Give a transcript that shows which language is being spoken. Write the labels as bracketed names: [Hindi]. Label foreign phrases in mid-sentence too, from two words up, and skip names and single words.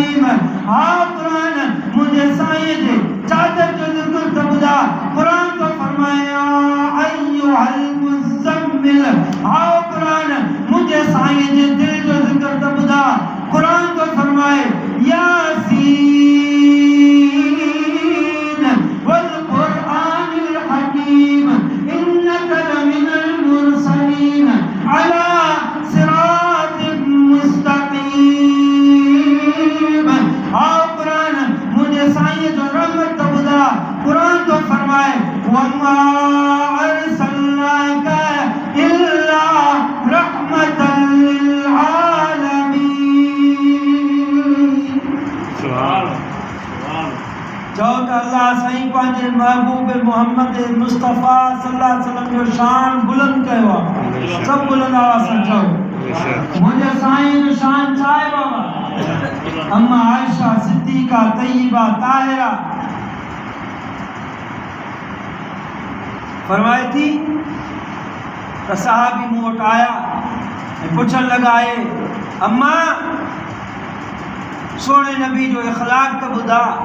[Sindhi] हा कुरान मुझे साईं जे चादर जो ज़िक्र त ॿुधा कुरान तो फरमाया [Arabic] أيها المزمل [Sindhi] हा कुरान मुझे साईं जे दिल जो ज़िक्र त ॿुधा कुरान तो फरमाए [Arabic] يس والقرآن الحكيم إنك لمن المرسلين على صراط [Sindhi] मुस्तकीम हा कुरान मुझे साईं जो रहमत त ॿुधा कुरान तो फरमाए [Arabic] وما أرسلناك إلا رحمة للعالمين. [Sindhi] चओ त अल्लाह साईं पंहिंजे महबूब मोहम्मद मुस्तफ़ा [Arabic] صلى الله عليه وسلم [Sindhi] जो शान बुलंद कयो आहे। सभु बुलंद आवाज़ सां चओ मुंहिंजे साईं जो शान छा आहे बाबा? अम्मा आयशा सिद्दीक़ा तय्यबा ताहिरा फरमाए थी त सहाबी मूं वटि आया ऐं पुछण लॻा आहे अम्मा सोने नबी जो इख़लाक़ त ॿुधा।